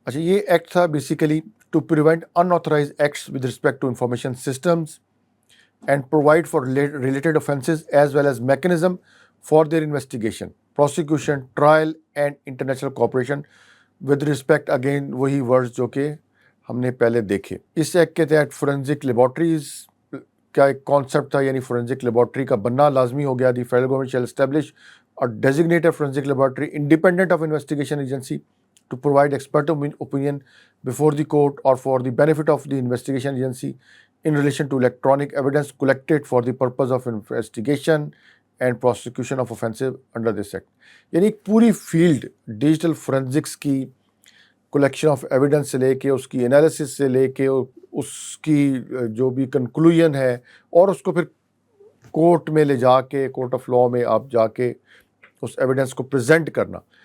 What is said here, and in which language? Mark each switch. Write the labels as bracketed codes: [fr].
[ur] اچھا، یہ ایکٹ تھا [en] basically to prevent unauthorized acts with respect to information systems and provide for related offences as well as mechanism for their investigation, prosecution, trial and international cooperation with respect again [ur] وہی words جو کہ ہم نے پہلے دیکھے. اس act کے تحت forensic laboratories کا ایک کانسیپٹ تھا، یعنی فورینزک لیبارٹری کا بننا لازمی ہو گیا. [en] The federal government shall establish or designated forensic laboratory independent of investigation agency to provide expert opinion before the court or for the benefit of the investigation agency in relation to electronic evidence collected for the purpose of investigation and prosecution of offenses under this act. [ur] یعنی ایک پوری field digital forensics کی collection of evidence سے لے کے اس کی analysis سے لے کے اس کی جو بھی کنکلوژن ہے اور اس کو پھر کورٹ میں لے جا کے، کورٹ آف لاء میں آپ جا کے اس ایویڈنس کو پریزنٹ کرنا.